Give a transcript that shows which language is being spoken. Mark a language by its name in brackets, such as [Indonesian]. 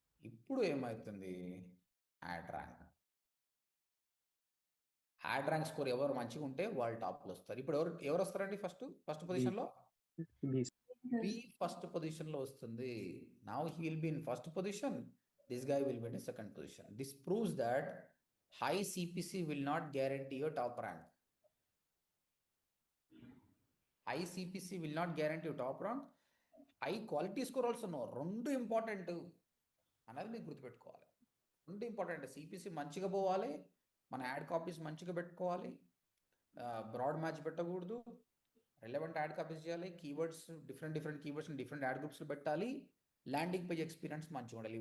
[Telugu] ఇప్పుడు ఏమవుతుంది? Add rank score ఎవరు మంచిగా ఉంటే వాళ్ళు టాప్లో వస్తారు. ఇప్పుడు ఎవరు వస్తారండి? ఫస్ట్ పొజిషన్లో బి ఫస్ట్ పొజిషన్లో వస్తుంది. [English] Now he will be in first position, this guy will be in second position. This proves that high CPC will not guarantee your top rank. High CPC will not guarantee your top rank. High quality score also no. [Telugu] రెండు important అన్నది మీకు గుర్తుపెట్టుకోవాలి. రెండు important. CPC మంచిగా పోవాలి, మన add copies మంచిగా పెట్టుకోవాలి, బ్రాడ్ మ్యాచ్ పెట్టకూడదు, రిలవెంట్ యాడ్ కాపీస్ చేయాలి, keywords different keywords different add groups పెట్టాలి, ల్యాండింగ్ పేజ్ ఎక్స్పీరియన్స్ మంచిగా ఉండాలి.